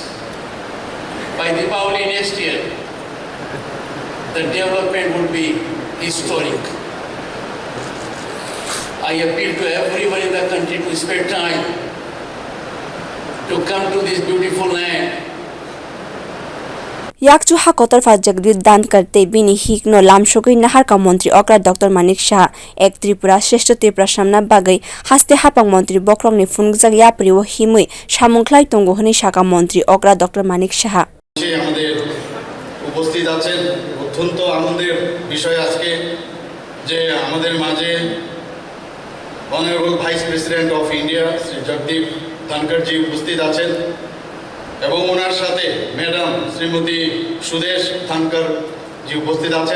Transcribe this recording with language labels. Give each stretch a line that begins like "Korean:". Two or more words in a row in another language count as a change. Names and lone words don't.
English: By Deepavali next year, the development would be historic. I appeal to everyone in the country to spend time to come to this beautiful land.
Kok Borok: Yakchu haktorpha Jagdeep Dhankar te bini hik no lamshogui nahar ka montri okra Dr.Manik Saha ek Tripura Sheshto Tripura samna bagai Haste hapang montri bokrong ni fungjak yapri o himui samungklai tongo honi shaka montri okra Dr.Manik Saha.
Bangla: আমাদের উপস্থিত আছেন অত্যন্ত আনন্দের বিষয় আজকে যে আমাদের মাঝে
English: Honorable Vice President of India
Bangla: শ্রী জগদীপ ধনকর জি উপস্থিত আছেন এবং ওনার সাথে ম্যাডাম শ্রীমতী সুদেশ ধনকর জি উপস্থিত আছেন।